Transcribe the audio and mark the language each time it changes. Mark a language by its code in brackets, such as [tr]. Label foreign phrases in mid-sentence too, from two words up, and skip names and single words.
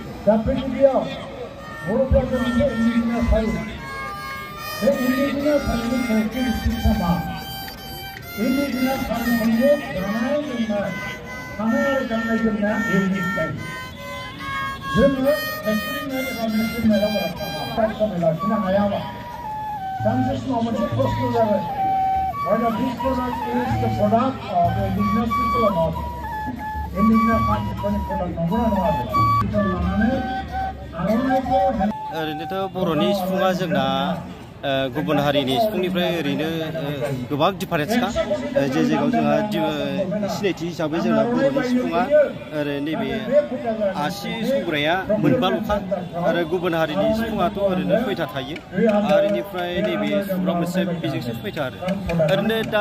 [brx] दा पृथ्वीयाव बर'फोरजों मोनसे इंडिजिनियास हारि बे इंडिजिनियास हारिनि केरेक्टारिस्टिक्सआ मा इंडिजिनियास हारिनि मोनसे जानाय लोंनाय थानाय आरो गाननाय जोमनाया इउनिक जायो जोङो एक्सपेरिमेन्ट एबा मेसिनाव समय लाखिनो हायाबा सानसे समाव मोनसे प्रश्न जागोन [en] whether this product is the product of the indigenous people or not. Indigenous people product [brx] नंगौना नङा बेखौ लानानै आर'नाइखौ ओरैनोथ' बर'नि सिफुङा जोंना गुबुन हारिनि सिफुंनिफ्राय ओरैनो गोबां डिफारेन्सखा जे जायगायाव जोंहा सिनायथि हिसाबै जोंना बर'नि सिफुङा ओरै नैबे आसि सुग्राया मोनबाल'खा आरो गुबुन हारिनि सिफुङाथ' ओरैनो सयथा थायो आरो बेनिफ्राय नैबे सुग्रा मोनसे बेजोंसो सयथा आरो ओरैनो दा